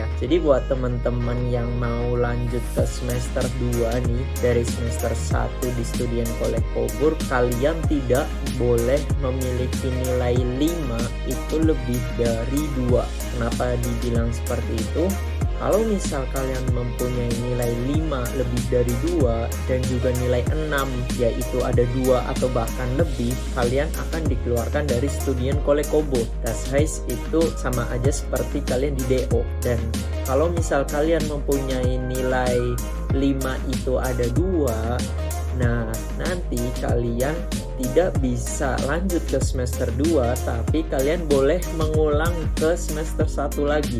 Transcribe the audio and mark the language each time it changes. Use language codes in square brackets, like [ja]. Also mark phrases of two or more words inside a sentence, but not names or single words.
[id] Jadi buat teman-teman yang mau lanjut ke semester 2 nih, dari semester 1 di Studian Kolek Coburg, kalian tidak boleh memiliki nilai 5 itu lebih dari 2. Kenapa dibilang seperti itu? Kalau misal kalian mempunyai nilai 5 lebih dari 2 dan juga nilai 6 yaitu ada 2 atau bahkan lebih, kalian akan dikeluarkan dari Studian Kolek Coburg. [de] Das heißt [id] itu sama aja seperti kalian di DO. Dan kalau misal kalian mempunyai nilai 5 itu ada 2, nah nanti kalian tidak bisa lanjut ke semester 2, tapi kalian boleh mengulang ke semester 1 lagi.